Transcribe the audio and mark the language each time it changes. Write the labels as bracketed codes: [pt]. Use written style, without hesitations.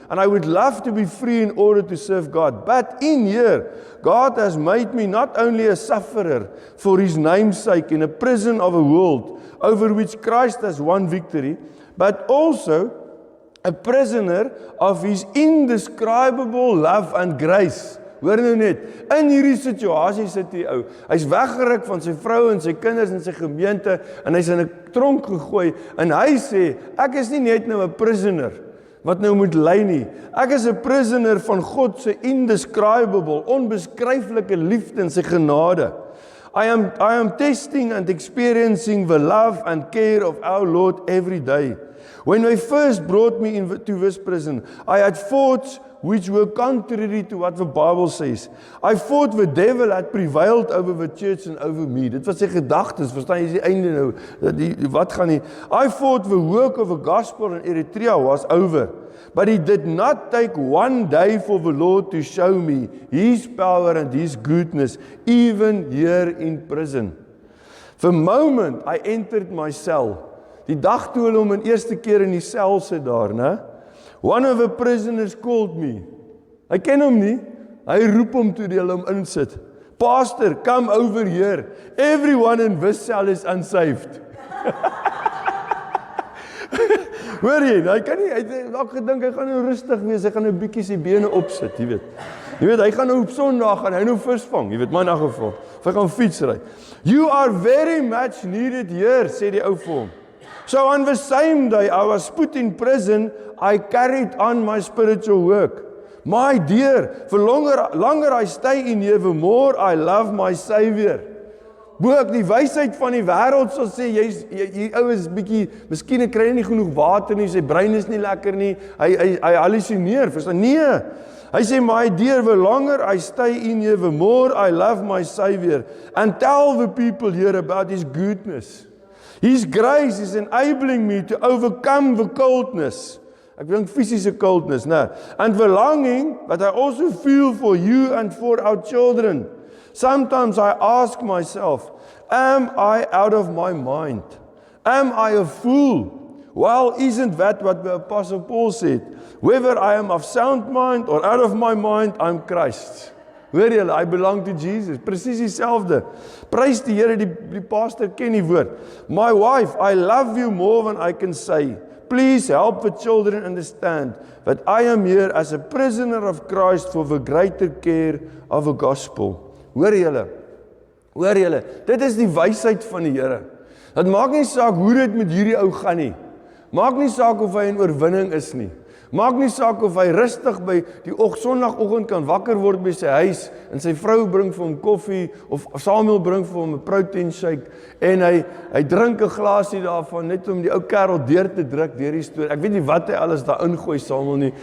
[en] And I would love to be free in order to serve God. But in here, God has made me not only a sufferer for His name's sake in a prison of a world over which Christ has won victory, but also a prisoner of His indescribable love and grace. [af] Hoor nou net, in hierdie situasie sit die ou, hy's weggeruk van sy vrou en sy kinders en sy gemeente, en hy's in 'n tronk gegooi, en hy sê, ek is nie net nou 'n prisoner, wat nou moet ly nie, ek is 'n prisoner van God se indescribable, onbeskryflike liefde en sy genade. [en] I am testing and experiencing the love and care of our Lord every day. When they first brought me into this prison, I had thoughts which were contrary to what the Bible says. I thought the devil had prevailed over the church and over me. [af] Dit was sy gedagtes, verstaan jy die einde nou, wat gaan nie? [en] I thought the work of the gospel in Eritrea was over, but it did not take one day for the Lord to show me His power and His goodness, even here in prison. The moment I entered my cell, [af] die dag toe hulle hom in eerste keer in die sel sit daar, né? [en] One of the prisoners called me. [af] Hy ken hom nie. Hy roep hom toe die hulle hom insit. [en] Pastor, come over here. Everyone in this cell is unsaved. [af] Hoor jy, hy kan nie, hy het dalk gedink, hy gaan nou rustig wees, hy gaan nou bietjie sy bene opsit, jy weet. Jy weet, hy gaan nou op Sondag gaan hy nou vis vang, jy weet, maar in 'n geval, of hy gaan fietsry. [en] You are very much needed here, [af] sê die ou vir hom. [en] So on the same day I was put in prison, I carried on my spiritual work. My dear, the longer I stay in here, the more I love my Savior. [af] Boek die wysheid van die wêreld sal sê, jy ou is bietjie, miskien kry hy nie genoeg water nie, sy brein is nie lekker nie, hy hallusineer, verstaan? Nee, hy sê, [en] my dear, the longer I stay in here, the more I love my Savior, and tell the people here about His goodness. His grace is enabling me to overcome the coldness. [af] Ek dink fisiese coldness, né? [en] And the longing that I also feel for you and for our children. Sometimes I ask myself, am I out of my mind? Am I a fool? Well, isn't that what the Apostle Paul said? Whether I am of sound mind or out of my mind, I'm Christ. [af] Hoor julle, [en] I belong to Jesus. [af] Presies dieselfde. Prys die Here, die pastor ken die woord. [en] My wife, I love you more than I can say. Please help the children understand that I am here as a prisoner of Christ for the greater care of the gospel. [af] Hoor julle, dit is die wysheid van die Here. Dit maak nie saak hoe dit met hierdie ou gaan nie. Maak nie saak of hy in oorwinning is nie. Maak nie saak of hy rustig by die Sondagoggend kan wakker word by sy huis en sy vrou bring vir hom koffie of Samuel bring vir hom 'n protein shake en hy drink 'n glasie daarvan net om die ou kerel deur te druk deur die storie. Ek weet nie wat hy alles daar ingooi Samuel nie.